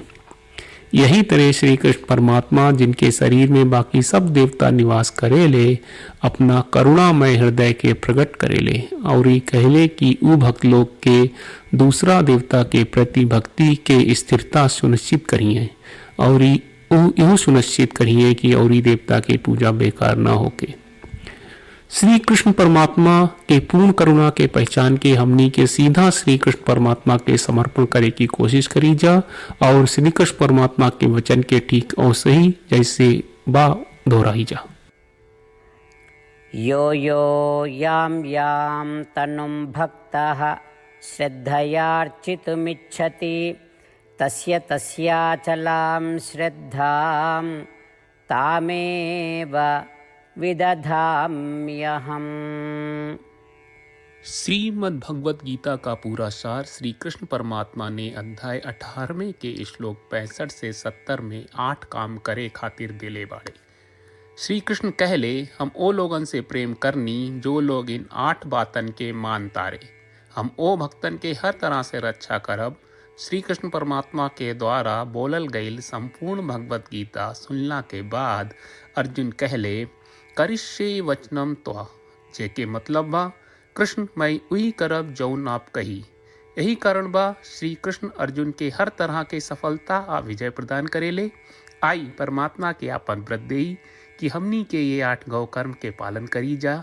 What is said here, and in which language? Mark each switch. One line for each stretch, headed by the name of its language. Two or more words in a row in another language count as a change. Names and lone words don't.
Bhojpuri: यही तरह श्री कृष्ण परमात्मा जिनके शरीर में बाकी सब देवता निवास करेले, अपना करुणामय हृदय के प्रकट करेले और ये कहले कि ऊ भक्त लोग के दूसरा देवता के प्रति भक्ति के स्थिरता सुनिश्चित करिए और यूँ सुनिश्चित करिए कि औरी देवता के पूजा बेकार ना होके। श्री कृष्ण परमात्मा के पूर्ण करुणा के पहचान के हमनी के सीधा श्री कृष्ण परमात्मा के समर्पण करे की कोशिश करी जा और श्री कृष्ण परमात्मा के वचन के ठीक और सही जैसे बा दोहराई जा।
Sanskrit: यो यो यां यां तनुं भक्तः श्रद्धयार्चितुमिच्छति तस्याचलां श्रद्धां तामेव विदधाम्यहम्।
Bhojpuri: श्रीमद् भगवत गीता का पूरा सार श्री कृष्ण परमात्मा ने अध्याय 18वें के श्लोक 65 से 70 में 8 काम करे खातिर दिले बाड़े। श्री कृष्ण कहले, हम ओ लोगन से प्रेम करनी जो लोग इन 8 बातन के मान तारे। हम ओ भक्तन के हर तरह से रक्षा करब। श्री कृष्ण परमात्मा के द्वारा बोलल गईल संपूर्ण भगवत गीता सुनला के बाद अर्जुन कहले,
Sanskrit: करिष्ये वचनम त्वा,
Bhojpuri: जेके मतलब बा कृष्ण मैं उही करब जौन आप कही। यही कारण बा श्री कृष्ण अर्जुन के हर तरह के सफलता आ विजय प्रदान करेले। आई परमात्मा के आपन व्रत देई कि हमनी के ये 8 गौ कर्म के पालन करी जा।